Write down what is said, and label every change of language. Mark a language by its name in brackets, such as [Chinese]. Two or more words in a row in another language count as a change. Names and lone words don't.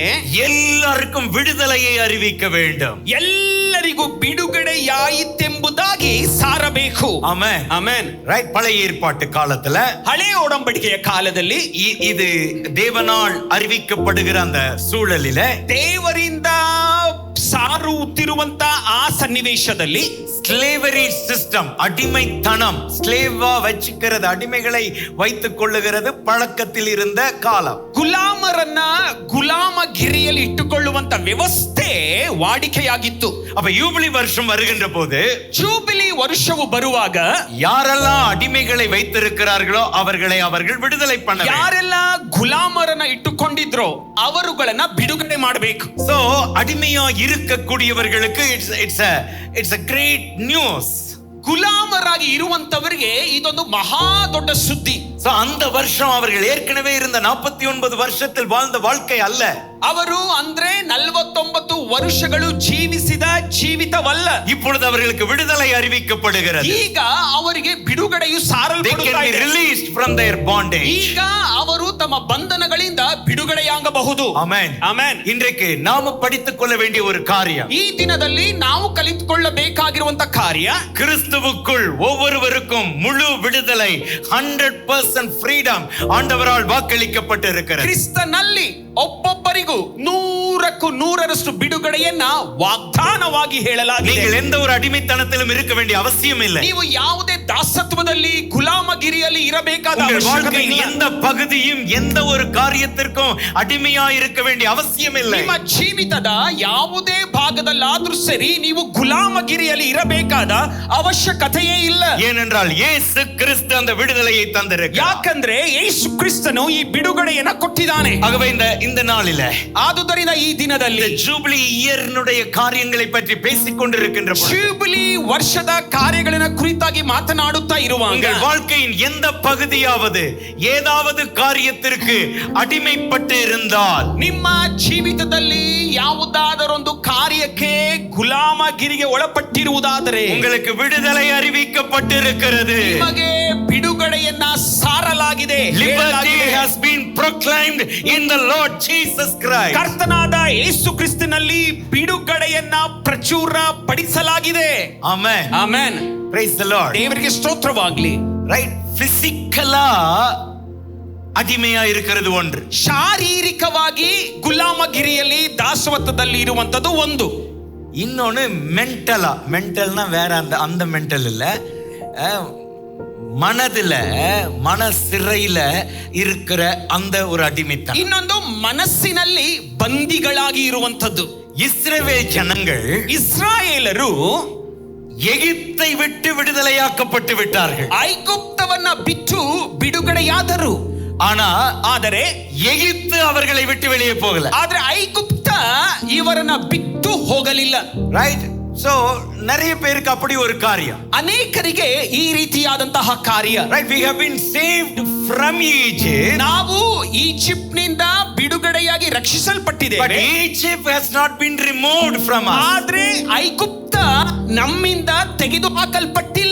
[Tamil] எல்லாருக்கும் விடுதலையை அறிவிக்க வேண்டும். [Kannada] ಎಲ್ಲರಿಗೂ ಬಿಡುಗಡೆಯಾಯಿತೆಂಬುದಾಗಿ ಸಾರಬೇಕು. ಆಮೆನ್. ಆಮೆನ್. ರೈಟ್. [Tamil] பழைய ஏற்பாட்டு காலத்துல, [Kannada] ಹಳೆಯ ಒಡಂಬಡಿಕೆಯ ಕಾಲದಲ್ಲಿ [Tamil] இது தேவனால் அறிவிக்கப்படுகிற அந்த சூழலில, [Kannada] ದೇವರಿಂದ ಸಾರುತ್ತಿರುವಂತ ಆ ಸನ್ನಿವೇಶದಲ್ಲಿ [English] slavery system, [Tamil] அடிமைத்தனம், ஸ்லேவா வச்சுக்கிறது, அடிமைகளை வைத்துக் கொள்ளுகிறது பழக்கத்தில் இருந்த காலம். [Kannada] ಗುಲಾಮರನ್ನ ಗುಲಾಮಗಿರಿಯಲ್ಲಿ ಇಟ್ಟುಕೊಳ್ಳುವಂತ ವ್ಯವಸ್ಥೆ ವಾಡಿಕೆಯಾಗಿತ್ತು. [Tamil] அப்ப யூபிலி வருஷம் வருகின்ற போது, [Kannada] ಜೂಬಿಲಿ ವರ್ಷವು ಬರುವಾಗ [Tamil] யாரெல்லாம் அடிமைகளை வைத்திருக்கிறார்களோ அவர்களை அவர்கள் விடுதலை பண்ண வேண்டும். [Kannada] ಯಾರೆಲ್ಲ ಗುಲಾಮರನ್ನ ಇಟ್ಟುಕೊಂಡಿದ್ರೋ ಅವರುಗಳನ್ನ ಬಿಡುಗಡೆ ಮಾಡಬೇಕು. [Tamil] சோ அடிமையா இருக்கக்கூடியவர்களுக்கு [English] it's a great news. [Kannada] ಗುಲಾಮರಾಗಿ ಇರುವಂತವರಿಗೆ ಇದೊಂದು ಮಹಾ ದೊಡ್ಡ ಸುದ್ದಿ. [Tamil] சோ அந்த வருஷம் அவர்கள் ஏற்கனவே இருந்த 49 வருஷத்தில் வாழ்ந்த வாழ்க்கை அல்ல. [Kannada] ಅವರು ಅಂದ್ರೆ 49 ವರ್ಷಗಳು ಜೀವಿಸಿದ ಜೀವಿತವಲ್ಲ. [Tamil] இப்பொழுது அவர்களுக்கு விடுதலை அறிவிக்கப்படுகிறது. [Kannada] ಈಗ ಅವರಿಗೆ ಬಿಡುಗಡೆಯು ಸಾರಲ್ಪಡುತ್ತಾ ಇದೆ. [English] released from their bondage. [Kannada] ಈಗ ಅವರು ತಮ್ಮ ಬಂಧನಗಳಿಂದ ಬಿಡುಗಡೆಯಾಗಬಹುದು. ಆಮೆನ್. ಆಮೆನ್. [Tamil] இன்றைக்கு நாம படித்துக் கொள்ள வேண்டிய ஒரு காரியம், [Kannada] ಈ ದಿನದಲ್ಲಿ ನಾವು ಕಲಿತುಕೊಳ್ಳಬೇಕಾಗಿರುವಂತ ಕಾರ್ಯ, [Tamil] கிறிஸ்துவுக்குள் ஒவ்வொருவருக்கும் முழு விடுதலை, 100% freedom ஆண்டவரால் வாக்களிக்கப்பட்டு இருக்கிறது. [Kannada] ಕ್ರಿಸ್ತನಲ್ಲಿ ಒಬ್ಬೊಬ್ಬರಿಗೂ 100% ಬಿಡುಗಡೆಯನ್ನ ವಾಗ್ದಾನವಾಗಿ ಹೇಳಲಾಗಿದೆ. [Tamil] நீங்கள் எந்த ஒரு அடிமைத்தனத்திலும் இருக்க வேண்டிய அவசியம் இல்லை. [Kannada] ನೀವು ಯಾವುದೇ ದಾಸತ್ವದಲ್ಲಿ ಗುಲಾಮಗಿರಿಯಲ್ಲಿ ಇರಬೇಕಾದ ಅವಶ್ಯಕತೆ ಇಲ್ಲ. [Tamil] எந்த பகுதியும் எந்த ஒரு காரியத்திற்கும் அடிமையா இருக்க வேண்டிய அவசியம் இல்லை. [Kannada] ನಿಮ್ಮ ಜೀವಿತದ ಯಾವುದೇ ಭಾಗದಲ್ಲಾದ್ರೂ ಸರಿ ನೀವು ಗುಲಾಮಗಿರಿಯಲ್ಲಿ ಇರಬೇಕಾದ ಅವಶ್ಯಕತೆಯೇ ಇಲ್ಲ. [Tamil] ஏனென்றால் இயேசு கிறிஸ்து அந்த விடுதலையை தந்திருக்கிறார். [Kannada] ಯಾಕಂದ್ರೆ ಯೇಸು ಕ್ರಿಸ್ತನು ಈ ಬಿಡುಗಡೆಯನ್ನ ಕೊಟ್ಟಿದ್ದಾನೆ. [Tamil] ஆகவே இந்த நாளில, [Kannada] ಆದುದರಿಂದ ಈ ದಿನದಲ್ಲಿ ದಿನದಲ್ಲಿ [English] Jubilee year's [Tamil] காரியங்களை பற்றி பேசிக் கொண்டிருக்கின்ற [Kannada] ಜೂಬಿಲಿ ವರ್ಷದ ಕಾರ್ಯಗಳನ್ನ ಕುರಿತಾಗಿ ಮಾತನಾಡುತ್ತಾ ಇರುವಾಗ [Tamil] உங்கள் வாழ்க்கையின் எந்த பகுதியாவது ஏதாவது காரியத்திற்கு அடிமைப்பட்டு இருந்தால், [Kannada] ನಿಮ್ಮ ಜೀವಿತದಲ್ಲಿ ಯಾವುದಾದರೊಂದು ಕಾರ್ಯಕ್ಕೆ ಗುಲಾಮಗಿರಿಗೆ ಒಳಪಟ್ಟಿರುವುದಾದರೆ [Tamil] உங்களுக்கு விடுதலை அறிவிக்கப்பட்டிருக்கிறது. [Kannada] ನಿಮಗೆ ಬಿಡುಗಡೆಯನ್ನ ಸಾರಲಾಗಿದೆ. [English] Liberty has been proclaimed in the Lord Jesus Christ. [Kannada] ಕರ್ತನಾದ ಯೇಸು ಕ್ರಿಸ್ತನಲ್ಲಿ ಬಿಡುಗಡೆಯನ್ನ ಪ್ರಚುರ ಪಡಿಸಲಾಗಿದೆ. [English] Amen. [Kannada] ಆಮೆನ್. [English] Praise the Lord. [Kannada] ದೇವರಿಗೆ ಸ್ತೋತ್ರವಾಗಲಿ. [English] Right? Physically [Tamil] ಅಡಿಮೆಯಾ இருக்கிறது ஒன்று. [Kannada] ಶಾರೀರಿಕವಾಗಿ ಗುಲಾಮಗಿರಿಯಲ್ಲಿ ದಾಸವತ್ವದಲ್ಲಿ ಇರುವಂತದ್ದು ಒಂದು. [Tamil] இன்னொன்னு மென்டல்னா வேற அந்த மென்டல் இல்ல, மனதுல மன சிறையில இருக்கிற அந்த ஒரு அடிமைத்தனம். [Kannada] ಇನ್ನೊಂದು ಮನಸ್ಸಿನಲ್ಲಿ ಬಂದಿಗಳಾಗಿ ಇರುವಂತದ್ದು. [Tamil] இஸ்ரவேல் ஜனங்கள், [Kannada] ಇಸ್ರಾಯೇಲರು [Tamil] எகிப்தை விட்டு விடுதலையாக்கப்பட்டு விட்டார்கள். [Kannada] ಐಗುಪ್ತವನ್ನ ಬಿಟ್ಟು ಬಿಡುಗಡೆಯಾದರು. ಆದರೆ [Tamil] எகிப்து அவர்களை விட்டு வெளியே போகல. [Kannada] ಆದ್ರೆ ಐಗುಪ್ತ ಇವರನ್ನ ಬಿಟ್ಟು ಹೋಗಲಿಲ್ಲ. [English] Right. So [Tamil] நிறைய பேருக்கு அப்படி ஒரு காரியம், [Kannada] ಅನೇಕರಿಗೆ ಈ ರೀತಿಯಾದಂತಹ ಕಾರ್ಯ. [English] Right. We have been saved from Egypt. [Kannada] ನಾವು ಈಜಿಪ್ಟ್ ನಿಂದ ಬಿಡುಗಡೆಯಾಗಿ ರಕ್ಷಿಸಲ್ಪಟ್ಟಿದ್ದೇವೆ. [English] But Egypt has not been removed from us. [Kannada] ಆದ್ರೆ ಐಗುಪ್ತ ನಮ್ಮಿಂದ ತೆಗೆದುಹಾಕಲ್ಪಟ್ಟಿಲ್ಲ.